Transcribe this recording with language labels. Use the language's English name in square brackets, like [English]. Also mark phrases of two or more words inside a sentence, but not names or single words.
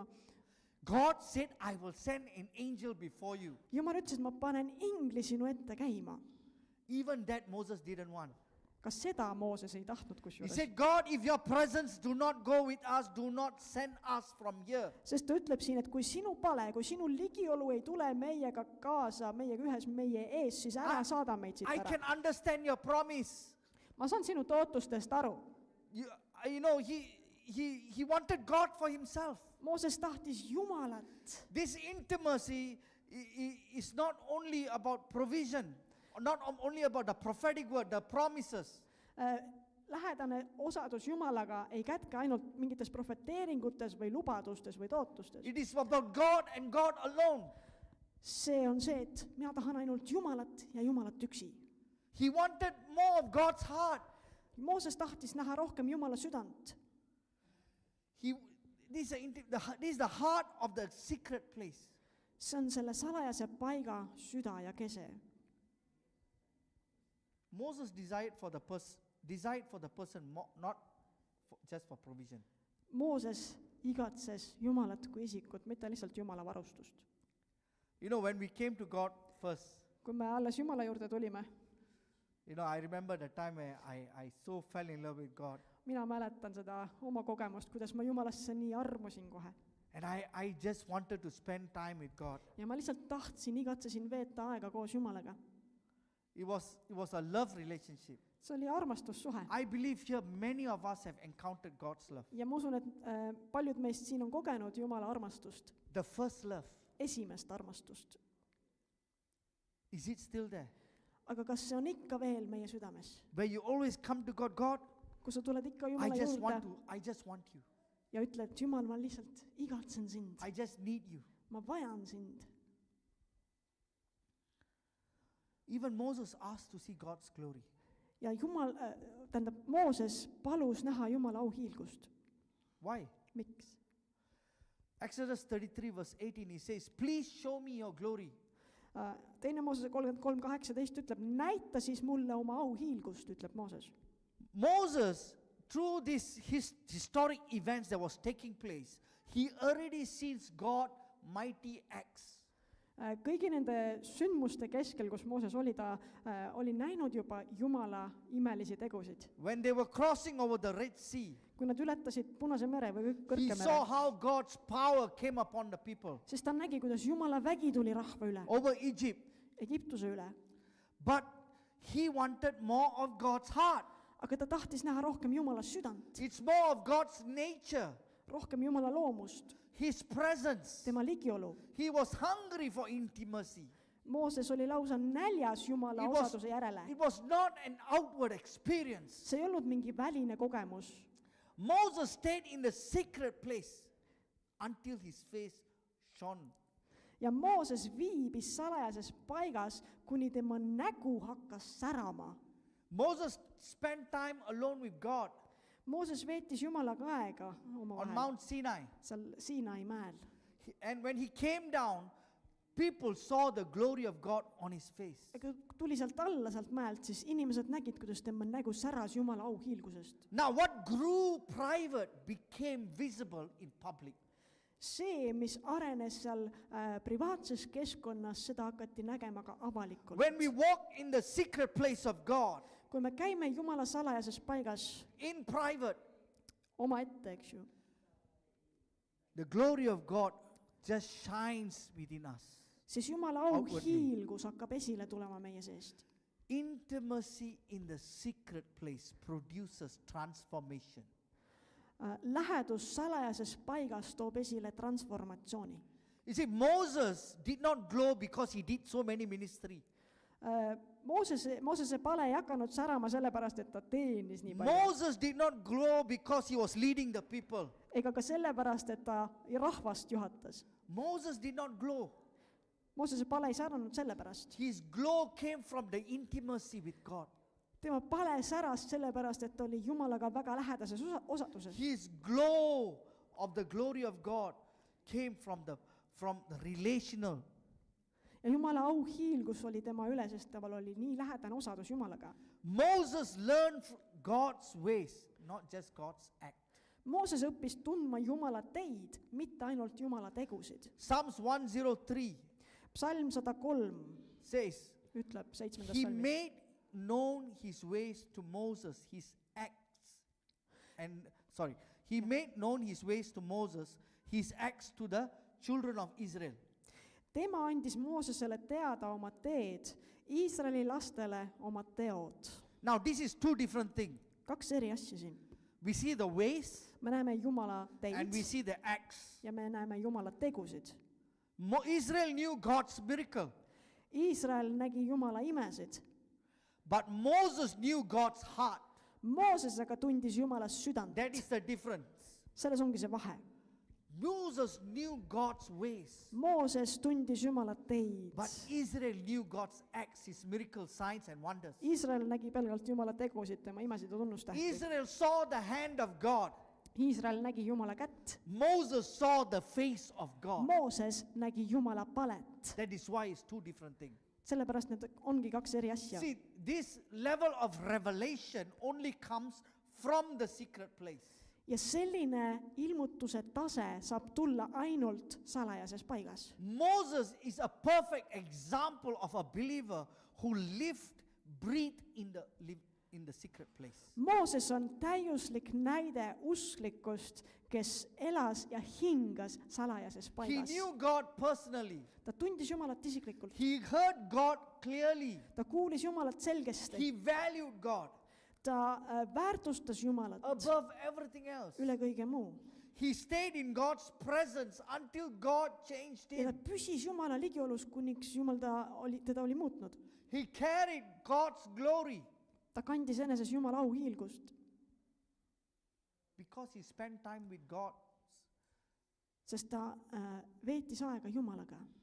[English] God said, I will send an angel before you. [Estonian] Jumal ütles, et ma panen ingli sinu ette käima. [English] Even that Moses didn't want. [Estonian] Kas seda Mooses ei tahtnud [English] He [Estonian] kusjuures? [English] said, God, if your presence do not go with us, do not send us from here. [Estonian] Sest ta ütleb siin, et kui sinu pale, kui sinu ligiolu ei tule meiega kaasa, meiega ühes meie ees, siis ära saada meid siit [English] I [Estonian] ära. [English] can understand your promise. [Estonian] Ma saan sinu tootustest aru. [English] You know, he wanted God for himself. [Estonian] Mooses tahtis Jumalat. [English] This intimacy is not only about provision, not only about the prophetic word, the promises. [Estonian] Lähedane osadus Jumalaga ei kätke ainult mingites profeteeringutes või lubadustes või tootustes. [English] It is about God and God alone. [Estonian] See on see, et mina tahan ainult Jumalat ja Jumalat üksi. [English] He wanted more of God's heart. [Estonian] Mooses tahtis näha rohkem Jumala südant. [English] This is the heart of the secret place. [Estonian] See on selle salajase paiga süda ja kese. [English] Moses desired for the person not just for provision. [Estonian] Mooses igatses Jumalat kui isikut, mitte lihtsalt Jumala varustust. [English] You know, when we came to God first, [Estonian] Kui me alles Jumala juurde tulime, [English] you know, I remember the time where I so fell in love with God. [Estonian] mina mäletan seda oma kogemust, kuidas ma Jumalasse nii armusin kohe. [English] And I just wanted to spend time with God. [Estonian] Ja ma lihtsalt igatsesin veeta aega koos Jumalaga. [English] It was a love relationship. [Estonian] see oli armastussuhe. [English] I believe here many of us have encountered God's love. [Estonian] Ja ma usun, et paljud meist siin on kogenud Jumala armastust, [English] The first love. [Estonian] esimest armastust. [English] Is it still there? [Estonian] Aga kas see on ikka veel meie südames? [English] Where you always come to God, [Estonian] Kui sa tuled ikka [English] I [Estonian] Jumala [English] just want [Estonian] juurde [English] to, I just want you. [Estonian] ja ütled, Jumal, ma lihtsalt igatsen sind, [English] I just need you. [Estonian] ma vajan sind. [English] Even Moses asked to see God's glory. [Estonian] Ja Jumal, tähendab, Mooses palus näha Jumala auhiilgust. [English] Why? [Estonian] Miks? [English] Exodus 33 verse 18, he says, please show me your glory. [Estonian] Teine Moosese 33:18 ütleb, näita siis mulle oma auhiilgust, ütleb Mooses. [English] Moses, through these historic events that was taking place, he already sees God mighty acts. [Estonian] Kõigi nende sündmuste keskel, kus Mooses oli, ta oli näinud juba Jumala imelisi tegusid. [English] When they were crossing over the Red Sea, [Estonian] Kui nad ületasid Punase mere või [English] he [Estonian] Kõrge [English] saw [Estonian] mere, [English] how God's power came upon the people [Estonian] siis ta nägi, kuidas Jumala vägi tuli rahva üle, [English] over Egypt. [Estonian] Egiptuse üle. [English] But he wanted more of God's heart. [Estonian] Aga ta tahtis näha rohkem Jumala südant, [English] It's more of God's nature, [Estonian] rohkem Jumala loomust, [English] his presence. [Estonian] tema ligiolu. [English] He was hungry for intimacy. [Estonian] Mooses oli lausa näljas Jumala [English] It was, [Estonian] osaduse järele. [English] it was not an outward experience. [Estonian] See ei olnud mingi väline kogemus. [English] Moses stayed in the secret place until his face shone. [Estonian] Ja Mooses viibis salajases paigas, kuni tema nägu hakkas särama. [English] Moses spent time alone with God [Estonian] Mooses veetis Jumalaga aega [English] on [Estonian] omavahel [English] Mount Sinai. [Estonian] seal Siinai mäel. [English] And when he came down, people saw the glory of God on his face. [Estonian] Aga tuli sealt alla sealt mäelt, siis inimesed nägid, kuidas tema nägu säras Jumala auhiilgusest. [English] Now what grew private became visible in public. [Estonian] See, mis arenes seal privaatses keskkonnas, seda hakati nägema ka avalikult. [English] When we walk in the secret place of God, [Estonian] Kui me käime Jumala salajases paigas [English] in private, [Estonian] omaette, eks ju, [English] the glory of God just shines within us. [Estonian] siis Jumala [English] Outwardly. [Estonian] auhiilgus hakkab esile tulema meie seest. [English] Intimacy in the secret place produces transformation. [Estonian] Lähedus salajases paigas toob esile transformatsiooni. [English] You see, Moses did not glow because he did so many ministry. [Estonian] Moosese pale ei hakanud särama sellepärast, et ta teenis nii palju. [English] Moses did not glow because he was leading the people. [Estonian] Ega ka sellepärast, et ta rahvast juhatas. [English] Moses did not glow. [Estonian] Moosese pale ei säranud sellepärast. [English] His glow came from the intimacy with God. [Estonian] Tema pale säras sellepärast, et ta oli Jumalaga väga lähedases osaduses. [English] His glow of the glory of God came from the relational. [Estonian] Ja Jumala auhiilgus oli tema üle, sest temal oli nii lähedane osadus Jumalaga. [English] Moses learned God's ways, not just God's act. [Estonian] Mooses õppis tundma Jumala teid, mitte ainult Jumala tegusid. [English] Psalms 103 [Estonian] Psalm 103 [English] says, [Estonian] ütleb 7. [English] he [Estonian] psalmis. [English] made known his ways to Moses, his acts. He made known his ways to Moses, his acts to the children of Israel. [Estonian] Tema andis Moosesele teada oma teed, Iisraeli lastele oma teod. [English] Now this is two different things. [Estonian] Kaks eri asja siin. [English] We see the ways [Estonian] Me näeme Jumala [English] and we [Estonian] teid [English] see the acts. [Estonian] ja me näeme Jumala tegusid. [English] Israel knew God's miracle, [Estonian] Iisrael nägi Jumala imesid. [English] but Moses knew God's heart. [Estonian] Mooses aga tundis Jumala südant. [English] That is the difference. [Estonian] Selles ongi see vahe. [English] Moses knew God's ways, [Estonian] Mooses tundis Jumala teid. [English] but Israel knew God's acts, his miracles, signs and wonders. [Estonian] Iisrael nägi pelgalt Jumala tegusid, tema imesid ja tunnustähti. [English] Israel saw the hand of God. [Estonian] Iisrael nägi Jumala kätt. [English] Moses saw the face of God. [Estonian] Mooses nägi Jumala palet. [English] That is why it's two different things. [Estonian] Sellepärast need ongi kaks eri asja. [English] See, this level of revelation only comes from the secret place. [Estonian] Ja selline ilmutuse tase saab tulla ainult salajases paigas. [English] Moses is a perfect example of a believer who lived, breathed in the secret place. [Estonian] Mooses on täiuslik näide usklikust, kes elas ja hingas salajases [English] He [Estonian] paigas. [English] knew God personally. [Estonian] Ta tundis Jumalat isiklikult. [English] He heard God clearly. [Estonian] Ta kuulis Jumalat selgesti. [English] He valued God. [Estonian] ta väärtustas Jumalat [English] above everything else. [Estonian] üle kõige muu. [English] He stayed in God's presence until God changed [Estonian] Ja ta [English] him. [Estonian] püsis Jumala ligiolus, kuniks Jumal teda oli muutnud. [English] He carried God's glory [Estonian] Ta kandis eneses Jumala auhiilgust, [English] because he spent time with God. [Estonian] sest ta veetis aega Jumalaga.